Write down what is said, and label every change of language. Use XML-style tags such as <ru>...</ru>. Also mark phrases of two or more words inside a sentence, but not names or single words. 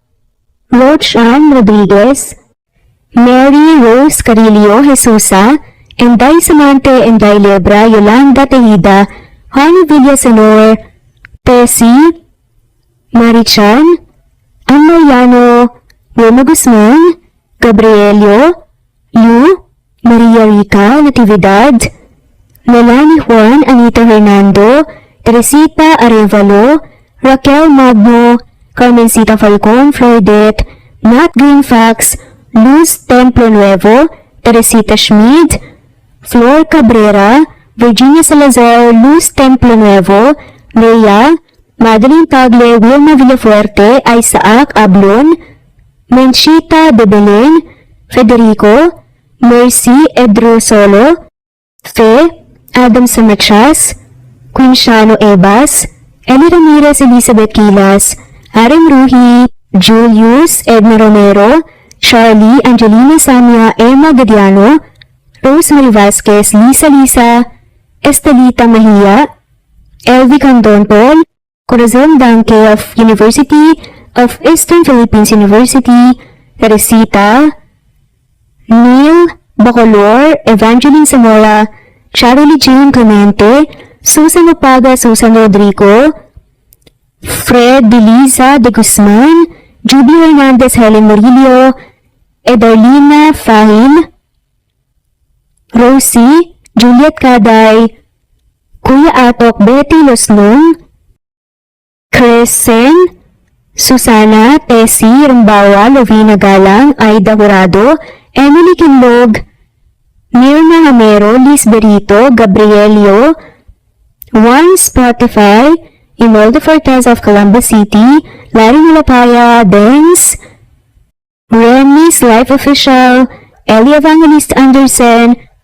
<en>Rochan Rodriguez, Mary Rose Carillo Jesusa, Enday Samante, Enday Lebra, Yolanda Tejida, Honey Villasenor, Tessie, Marichan, Ann Mariano, Wilma Guzman, Gabrielio, Lu, Maria Rica, Natividad, Melanie Juan, Anita Hernando, Teresita Arevalo, Raquel Magno, Carmencita Falcon, Floydette, Nat Greenfax, Luz Templo Nuevo, Teresita Schmid, Flor Cabrera, Virginia Salazar, Luz Templo Nuevo, Leia, Madeline Tagle, Wilma Villafuerte, Isaac Ablon, Menchita de Belen, Federico, Mercy Edrosolo, Fe, Adam Samachas, Quinciano Ebas, Eli Ramirez Elizabeth Quilas, Aaron Ruhi, Julius Edna Romero, Charlie Angelina Samia, Emma Gadiano, Rosemary Vasquez, Lisa, Estelita Mahia, Elvie Candon Paul, Corazon Danke of University of Eastern Philippines University, Teresita, Neil Bacolor, Evangeline Zamora, Charlie Jean Clemente, Susan Opaga, Susan Rodrigo, Fred Deliza de Guzman, Judy Hernandez, Helen Murillo, Edarlina Fahim, Rosie, Juliet Caday, Kuya Atok, Betty Loslong, Crescen, Susana, Tessie, Rumbawa, Lovina Galang, Aida Jurado, Emily Kinlog, Mirna Hamero, Liz Berito, Gabrielio, Juan Spotify, Imelda Fortes of Columbus City, Larry Mulapaya, Dens, Remy's Life Official, Ellie Evangelist Anderson,</en>